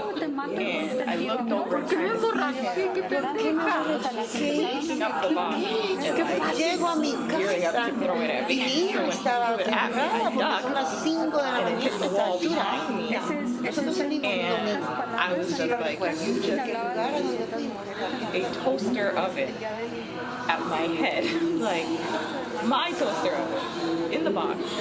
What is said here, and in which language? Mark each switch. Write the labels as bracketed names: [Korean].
[English] and I looked over and tried to see up the box. [Spanish] Llego a mi casa y mi hija estaba agarrada porque son las 5 de la mañana a esta altura. Eso no se [English] And I was just like, you just a toaster oven at my head, like my toaster oven in the box.